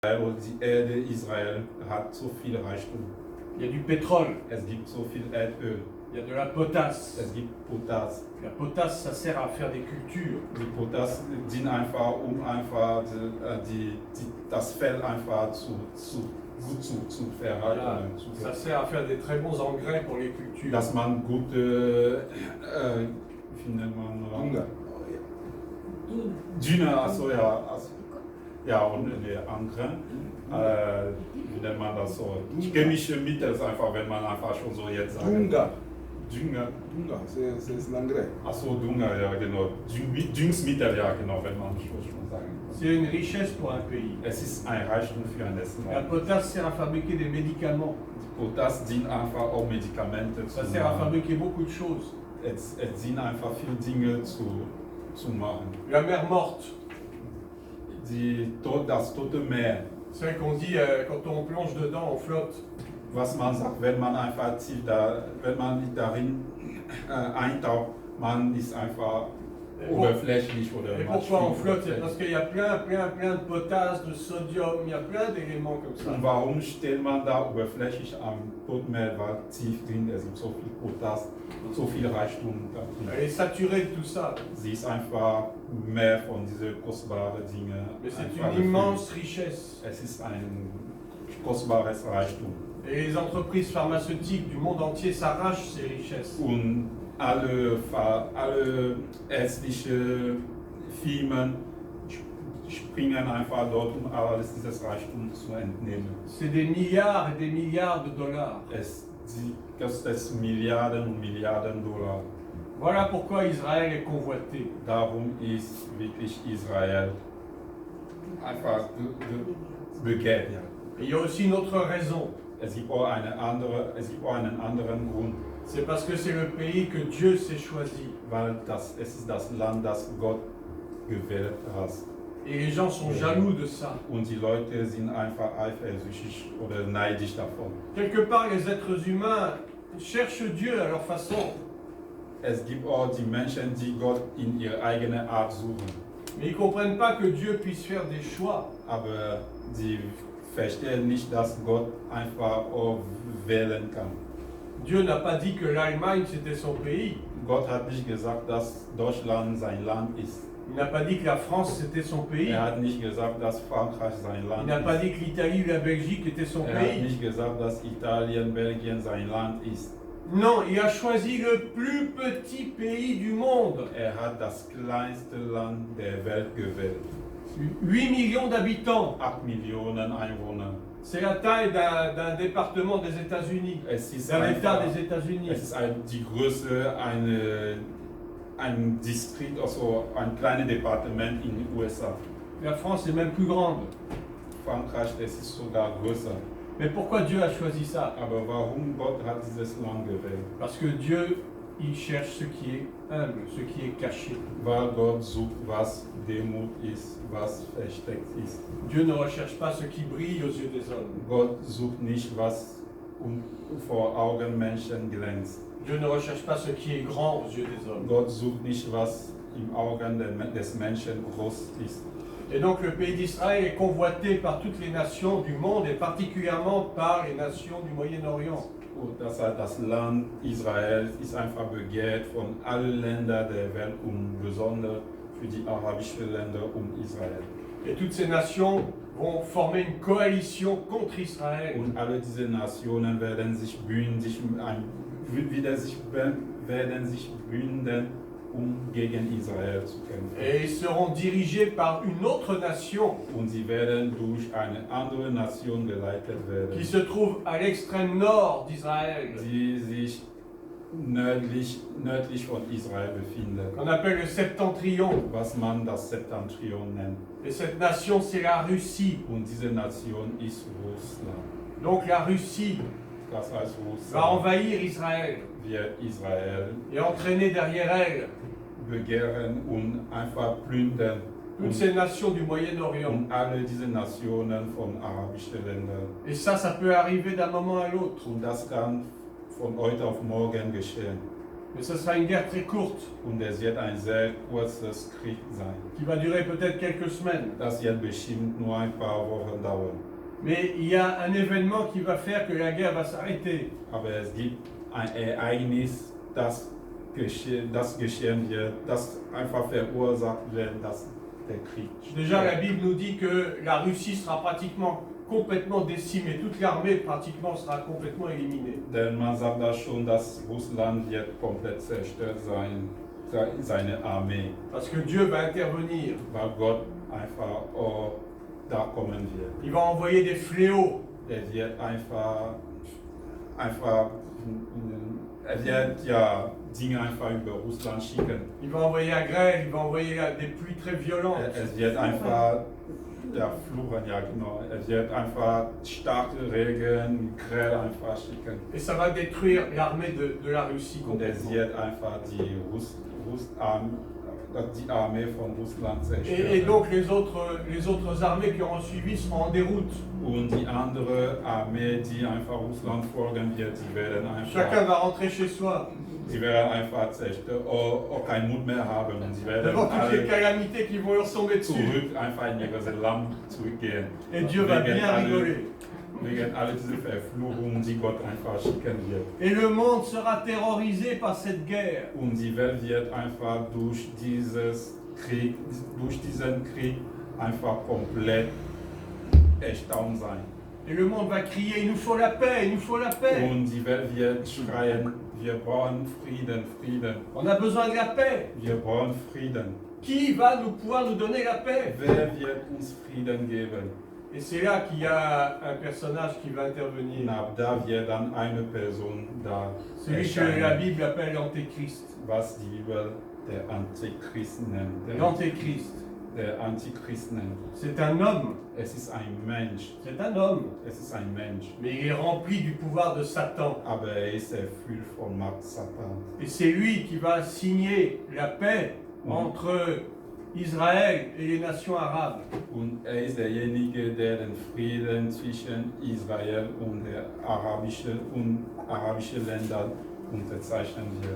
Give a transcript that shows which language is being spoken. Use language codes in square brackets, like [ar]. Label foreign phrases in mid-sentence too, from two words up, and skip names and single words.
[de] Die Erde Israel hat so viel Reichtum. [fr] Il y a du pétrole, [de] Es gibt so viel Erdöl. [fr] il y a de la potasse. [de] Es gibt Potas. [fr] La potasse, ça sert à faire des cultures. [de] Die Potas dienen einfach, einfach das Feld einfach gut zu verhalten. [fr] Voilà. Ça sert à faire des très bons engrais pour les cultures. [de] Dass man gute, wie nennt man? Dünger. Dünger, also ja. Ja, und der Engrais, wie nennt man das so? Chemische Mittel ist einfach, wenn man einfach schon so jetzt sagt. Dünger. Dünger. [fr] Dünger, c'est l'engrais. [de] Achso, Dünger, ja genau. Düngsmittel, ja genau, wenn man schon sagen. [fr] C'est une richesse pour un pays. [de] Es ist ein Reichtum für ein [fr] La [de] Land. [fr] potasse sert à fabriquer des médicaments. [de] Potas dient einfach auch Medikamente zu [fr] Ça sert à [de] machen. [fr] fabriquer beaucoup de choses. [de] Es dient einfach viele Dinge zu machen. [fr] La mer morte, [de] Das Tote Meer, [fr] c'est vrai qu'on dit quand on plonge dedans, on flotte. [de] was man sagt, wenn man einfach tief wenn man darin eintaucht, man ist einfach oberflächlich oder [fr] Et pourquoi on flotte? C'est parce qu'il y a plein de potasse, de sodium, il y a plein d'éléments comme ça. [de] Und warum steht man da oberflächlich am Totenmeer, weil tief drin, es gibt so viel Potas, so viel Reichtum da [fr] Elle [de] drin. [fr] est saturée de tout ça. [de] Sie ist einfach mehr von diesen kostbaren Dingen. [fr] Mais c'est [de] einfach [fr] une immense richesse. [de] Es ist ein kostbares Reichtum. [fr] Et les entreprises pharmaceutiques du monde entier s'arrachent ces richesses. [de] Und alle ärztliche Firmen springen einfach dort, um alles dieses Reichtum zu entnehmen. [fr] C'est des milliards et des milliards de dollars. [de] Sie kostet Milliarden und Milliarden Dollar. [fr] Voilà pourquoi Israël est convoité. [de] Darum ist wirklich Israel einfach begehrt. Ja. [fr] Et il y a aussi une autre raison. [de] Es gibt auch einen anderen Grund, [fr] C'est parce que c'est le pays que Dieu s'est choisi. [de] weil es ist das Land, das Gott gewählt hat. [fr] Et les gens sont jaloux de ça. [de] Und die Leute sind einfach eifersüchtig oder neidisch davon. [fr] Quelque part, les êtres humains cherchent Dieu à leur façon. [de] Es gibt auch die Menschen, die Gott in ihrer eigenen Art suchen. [fr] Mais ils ne comprennent pas que Dieu puisse faire des choix. [de] Aber sie verstehen nicht, dass Gott einfach auch wählen kann. [fr] Dieu n'a pas dit que l'Allemagne c'était son pays. [de] Gott hat nicht gesagt, dass Deutschland sein Land ist. [fr] Il n'a pas dit que la France c'était son pays. [de] Er hat nicht gesagt, dass Frankreich sein [fr] Il [de] Land [fr] n'a pas [de] ist. [fr] dit que l'Italie ou la Belgique était son [de] Er hat [fr] pays. [de] nicht gesagt, dass Italien, Belgien sein Land ist. [fr] Non, il a choisi le plus petit pays du monde. [de] Er hat das kleinste Land der Welt gewählt. [fr] 8 millions d'habitants. [de] 8 Millionen Einwohner. [fr] C'est la taille d'un département des États-Unis, [de] Es ist [fr] d'un État [de] einfach, [fr] des États-Unis. [de] es ist die Größe ein Distrikt, also ein kleines Departement in den USA. [fr] La France est même plus grande. [de] Frankreich, es ist sogar größer. [fr] Mais pourquoi Dieu a choisi ça? [de] Aber warum Gott hat dieses Land gewählt? [fr] Parce que Dieu, il cherche ce qui est humble, ce qui est caché. [de] Weil Gott sucht, was Demut ist, was versteckt ist. [fr] Dieu ne recherche pas ce qui brille aux yeux des hommes. [de] Gott sucht nicht, was vor Augen Menschen glänzt. [fr] Dieu ne recherche pas ce qui est grand aux yeux des hommes. [de] Gott sucht nicht, was im Augen des Menschen groß ist. [fr] Et donc le pays d'Israël est convoité par toutes les nations du monde et particulièrement par les nations du Moyen-Orient. [de] Und das Land Israel ist einfach begehrt von allen Ländern der Welt und besonders für die arabischen Länder um Israel. [fr] Et toutes ces nations vont former une coalition contre Israël. [de] Und alle diese Nationen werden sich bünden, gegen Israel zu kämpfen. [fr] Et ils seront dirigés par une autre nation [de] Und sie werden durch eine andere Nation geleitet werden, [fr] qui se trouve à l'extrême nord d'Israël, [de] die sich nördlich von Israel befindet, [fr] qu'on appelle le Septentrion. [de] was man das Septentrion nennt. [fr] Et cette nation, c'est la Russie. [de] Und diese Nation ist Russland. [fr] Donc la Russie [de] Das heißt, [fr] va [de] Russland [fr] envahir Israël [de] wird Israel [fr] et entraîner derrière elle [de] begehren und einfach plündern. [fr] toutes ces nations du Moyen-Orient. [de] Und alle diese Nationen von arabischen Ländern. [fr] Et ça peut arriver d'un moment à l'autre. [de] Und das kann von heute auf morgen geschehen. [fr] Mais ce sera une guerre très courte, [de] und es wird ein sehr kurzes Krieg sein. [fr] qui va durer peut-être quelques semaines. [de] Das wird bestimmt nur ein paar Wochen dauern. [fr] Mais il y a un événement qui va faire que la guerre va s'arrêter. [de] Aber es gibt ein Ereignis, das geschehen wird, das einfach verursacht wird, dass der Krieg [fr] Déjà, la Bible nous dit que la Russie sera pratiquement complètement décimée. Toute l'armée pratiquement sera complètement éliminée. [de] Denn man sagt da schon, dass Russland wird komplett zerstört sein, seine Armee, [fr] Parce que Dieu va intervenir. [de] weil Gott einfach da kommen wird. [fr] Il va envoyer des fléaux. Er wird er wird ja Dinge einfach über Russland schicken. Il va envoyer la grêle. Il va envoyer des pluies très violentes. [de] Es wird einfach, ja, fluchen, ja genau. Es wird einfach starke Regen, Grell einfach schicken. [fr] Et ça va détruire l'armée de la Russie [de] Und es [fr] complètement. [de] wird einfach die Armee von Russland zerstören. [fr] Et donc les autres armées qui auront suivi seront en déroute. [de] Und die andere Armee, die einfach Russland folgen wird, [fr] Chacun va rentrer chez soi. [de] sie werden einfach zerstört, keinen Mut mehr haben. Und sie werden [fr] Devant toutes les [de] alle [fr] calamités qui vont leur tomber dessus. [de] zurück, einfach in ihr Land zurückgehen. [fr] Et Dieu va bien rigoler. [de] Wegen all diese Verfluchungen, die Gott einfach schicken wird. [fr] Et le monde sera terrorisé par cette guerre. [de] Und die Welt wird einfach durch diesen Krieg einfach komplett erstaunt sein. [fr] Et le monde va crier, il nous faut la paix, il nous faut la paix. [de] Und die Welt wird schreien, wir brauchen Frieden, Frieden. [fr] On a besoin de la paix. [de] Wir brauchen Frieden. [fr] Qui va pouvoir nous donner la paix? [de] Wer wird uns Frieden geben? [fr] Et c'est là qu'il y a un personnage qui va intervenir. [de] Na, da wird dann eine Person da [fr] Celui que la [de] erscheinen, [fr] Bible appelle l'Antéchrist. [de] was die Bibel der Antichrist nennt. [fr] L'Antéchrist, [de] Der Antichrist nennt. [fr] c'est un homme. [de] Es ist ein Mensch. [fr] C'est un homme. [de] Es ist ein Mensch. [fr] Mais il est rempli du pouvoir de Satan. [de] Aber er ist erfüllt von Macht Satan. [fr] Et c'est lui qui va signer la paix entre Israël et les nations arabes. [de] Und er ist derjenige, der den Frieden zwischen Israel und der arabischen Ländern unterzeichnen wird.